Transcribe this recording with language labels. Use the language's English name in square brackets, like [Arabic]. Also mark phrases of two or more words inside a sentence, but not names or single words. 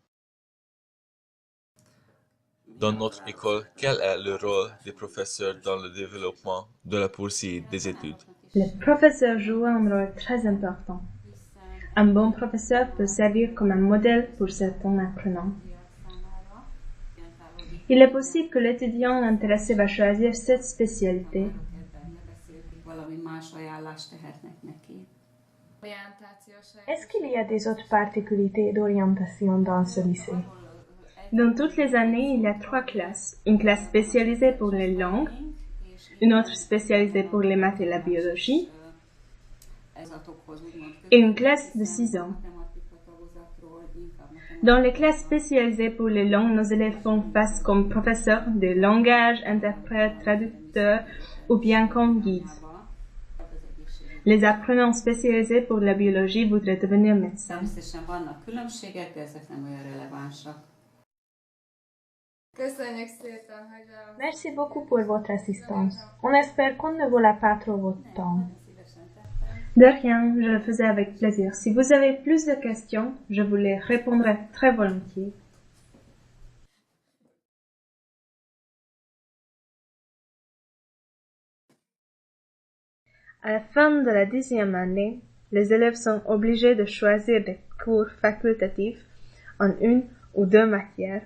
[French] Dans notre école, quel est le rôle des professeurs dans le développement de la poursuite des études? Les professeurs jouent un rôle très important. Un bon professeur peut servir comme un modèle pour certains apprenants. Il est possible que l'étudiant intéressé va choisir cette spécialité. [Hungarian] Valami más ajánlást tehetnek neki. [French] Est-ce qu'il y a des autres particularités d'orientation dans ce lycée? Dans toutes les années, il y a 3 classes. Une classe spécialisée pour les langues, une autre spécialisée pour les maths et la biologie, et une classe de 6 ans. Dans les classes spécialisées pour les langues, nos élèves font face comme professeurs de langage, interprètes, traducteurs ou bien comme guides. Les apprenants spécialisés pour la biologie voudraient devenir médecins. [Hungarian] Természetesen vannak különbségek, de ezek nem olyan relevánsak. Köszönjük szépen, hogy [French] Merci beaucoup pour votre assistance. On espère qu'on ne vola pas trop votre temps. De rien, je le faisais avec plaisir. Si vous avez plus de questions, je vous les répondrai très volontiers. À la fin de la 10e année, les élèves sont obligés de choisir des cours facultatifs en une ou 2 matières.